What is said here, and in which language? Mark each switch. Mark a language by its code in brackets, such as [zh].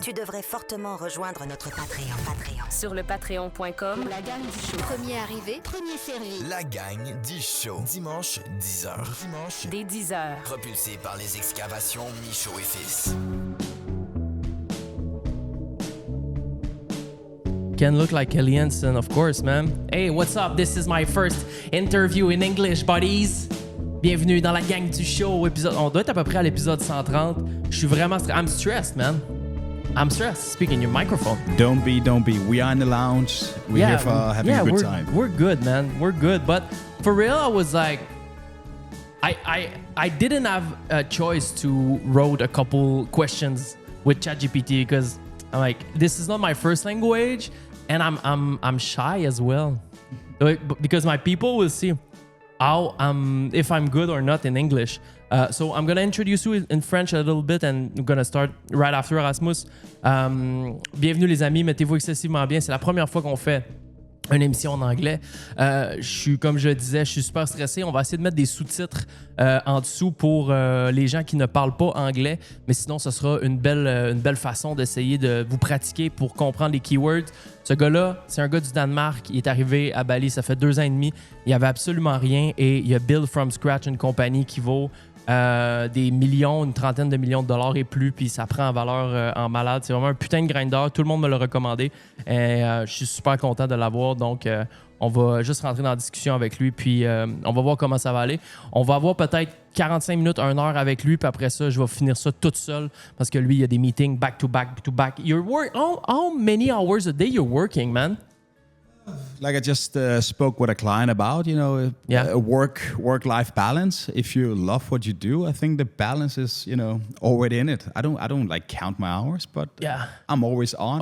[fr] Tu devrais fortement rejoindre notre Patreon. Sur le patreon.com, la gang du show. Premier arrivé, premier servi. La gang du show. Dimanche, 10h. Dimanche, Dès 10h. propulsé par les excavations Michaud et Fils. [en] Can look like Kelly Hansen, of course, man. Hey, what's up? This is my first interview in English, buddies. [fr] Bienvenue dans la gang du show. On doit être à peu près à l'épisode 130. Je suis vraiment [en] I'm stressed, man. I'm stressed. Speak in your microphone. Don't be. We are in the lounge. We're here for having a good time. We're good, man. We're good. But for real, I was like, I didn't have a choice to wrote a couple questions with ChatGPT because I'm like, this is not my first language, and I'm shy as well, because my people will see how if I'm good or not in English. So I'm gonna introduce you in French a little bit, and I'm gonna start right after Rasmus. [fr] Bienvenue les amis, mettez-vous excessivement bien. C'est la première fois qu'on fait une émission en anglais. Comme je disais, je suis super stressé. On va essayer de mettre des sous-titres en dessous pour les gens qui ne parlent pas anglais. Mais sinon, ce sera une belle façon d'essayer de vous pratiquer pour comprendre les keywords. Ce gars-là, c'est un gars du Danemark. Il est arrivé à Bali, ça fait 2 ans et demi. Il n'y avait absolument rien et il a [en] build from scratch [fr] une compagnie qui vaut des millions, une trentaine de millions de dollars et plus, puis ça prend en valeur en malade. C'est vraiment un putain de grinder. Tout le monde me l'a recommandé et je suis super content de l'avoir. Donc, on va juste rentrer dans la discussion avec lui, puis on va voir comment ça va aller. On va avoir peut-être 45 minutes, 1 heure avec lui, puis après ça, je vais finir ça toute seule parce que lui, il y a des meetings back-to-back. [en] How many hours a day you're working, man? Like I just spoke with a client about, a work-life balance. If you love what you do, I think the balance is, already in it. I don't like count my hours, but I'm always on.